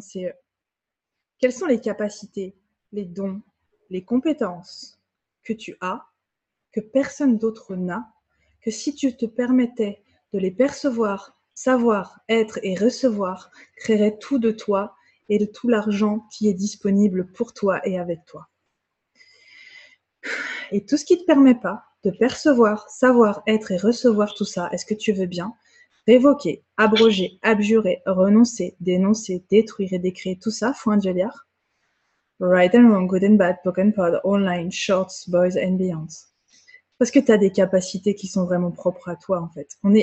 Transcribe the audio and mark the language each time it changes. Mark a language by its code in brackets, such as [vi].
[fr] C'est quelles sont les capacités, les dons, les compétences que tu as, que personne d'autre n'a, que si tu te permettais de les percevoir, savoir, être et recevoir, créerait tout de toi et de tout l'argent qui est disponible pour toi et avec toi. Et tout ce qui ne te permet pas de percevoir, savoir, être et recevoir tout ça, est-ce que tu veux bien révoquer, abroger, abjurer, renoncer, dénoncer, détruire et décréer tout ça fois 1 milliard? [en] Right and wrong, good and bad, poke and pod, online, shorts, boys and beyond. [fr] Parce que tu as des capacités qui sont vraiment propres à toi, en fait.